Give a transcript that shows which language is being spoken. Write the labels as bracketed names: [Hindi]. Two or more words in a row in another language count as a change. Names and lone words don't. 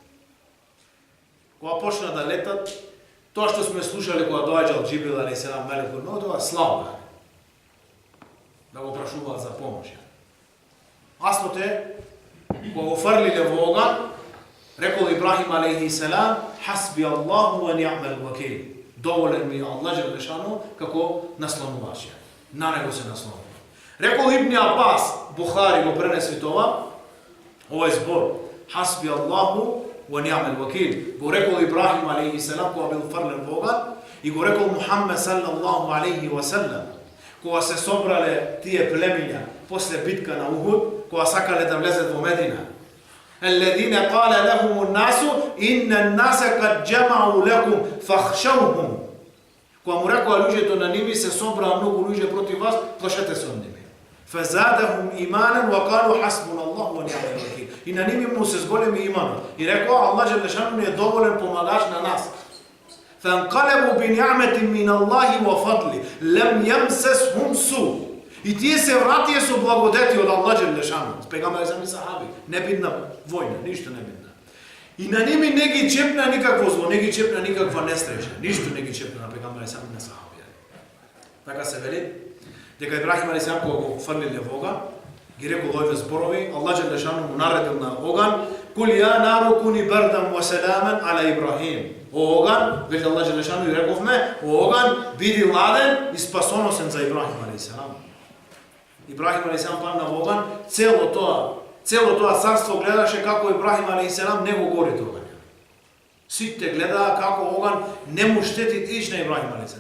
[Macedonian] Кога почна да летат, тоа што сме слушали кога доаѓал Џибрил алейхиссалам [Arabic] ملك الموت, [Macedonian] тоа слава. Да го прашуваат за помош. Аслот е, кога го фрлиле во оган, рекол Ибрахим алейхиссалам, [Arabic] حسبي الله ونعم الوكيل. [Macedonian] Доволен ми Аллах Желешану како наслонуваш. На него се наслонува. Рекол Ибн Аббас, Бухари го пренеси тоа, овој збор, [Arabic] حسبي الله ونعم الوكيل. [Macedonian] Го рекол Ибрахим алейхиссалам кога бил фрлен во оган и го рекол Мухаммед [Arabic] صلى الله عليه وسلم. [Macedonian] Кога се собрале тие племиња после битка на Ухуд, кога сакале да влезат во Медина. [Arabic] الذين قال لهم الناس إن الناس قد جمعوا لكم فاخشوهم. [Macedonian] Кога му рекоа луѓето на ними се собраа многу луѓе против вас, плашете се од ними. [Arabic] فزادهم إيمانا وقالوا حسبنا الله ونعم الوكيل. [Macedonian] И на ними му се зголеми иманот. И рекоа Аллах Желешану ни е доволен помагач на нас. [Arabic] فانقلبوا بنعمة من الله وفضله لم يمسسهم سوء. [Macedonian] И тие се вратија со благодети од Аллах Желешану. Пегамбери сами сахаби, не бидна војна, ништо не бидна. И на ними не ги чепна никакво зло, не ги чепна никаква несреќа, ништо не ги чепна на пегамбери сами на сахаби. Така се вели дека Ибрахим алейхиссалам кога го фрлиле во оган, ги рекол овие зборови, Аллах Желешану му наредил на оган: [Arabic] "قل يا نار كوني بردا وسلاما على إبراهيم." [Macedonian] О оган, веќе Аллах Желешану и рековме, о оган биди ладен и спасоносен за Ибрахим алейхиссалам. Ибрахим алейхиссалам падна во оган, цело тоа царство гледаше како Ибрахим алейхиссалам не го гори тоа. Сите гледаа како оган не му штети иш на Ибрахим алейхиссалам.